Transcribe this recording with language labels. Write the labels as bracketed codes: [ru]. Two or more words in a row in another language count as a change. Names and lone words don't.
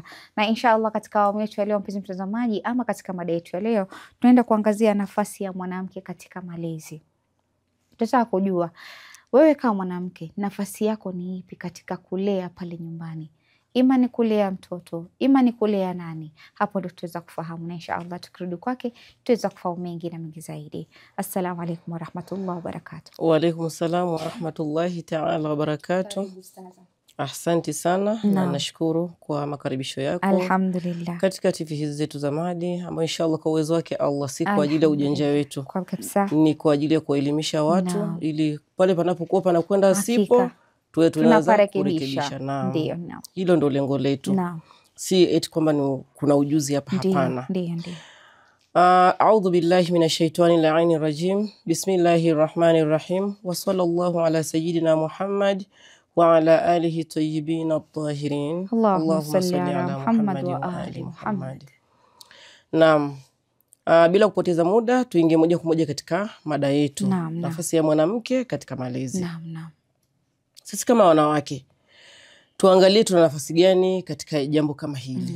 [sw] Na inshallah katika awamu yetu ya leo mpenzi mtazamaji, ama katika mada yetu ya leo, tunaenda kuangazia nafasi ya mwanamke katika malezi. Tutataka kujua wewe kama mwanamke nafasi yako ni ipi katika kulea pale nyumbani, ima ni kulea mtoto, ima ni kulea nani. Hapo ndio tutaweza kufahamu, na inshallah tukirudi kwake tutaweza kufahamu mengi na mengi zaidi. [ar] السلام عليكم ورحمة الله وبركاته. وعليكم السلام ورحمة الله تعالى وبركاته. [sw] Asante sana na nashukuru kwa makaribisho yako. Alhamdulillah. Katika TV hizi zetu za Mahdi, ambayo inshallah kwa uwezo wake Allah si kwa ajili ya ujanja wetu, ni kwa ajili ya kuelimisha watu, ili pale panapokuwa panakwenda sipo tuwe tunaanza kurekebisha. Ndio, hilo ndio lengo letu. Si eti kwamba kuna ujuzi hapa, hapana. Ndio. [ar] أعوذ بالله من الشيطان اللعين الرجيم. بسم الله الرحمن الرحيم وصلى الله على سيدنا محمد وعلى آله الطيبين الطاهرين. اللهم صل على محمد وآل محمد. [sw] Naam. Bila kupoteza muda tuingie moja kwa moja katika mada yetu. Nafasi ya mwanamke katika malezi. Naam. Sisi kama wanawake tuangalie tuna nafasi gani katika jambo kama hili.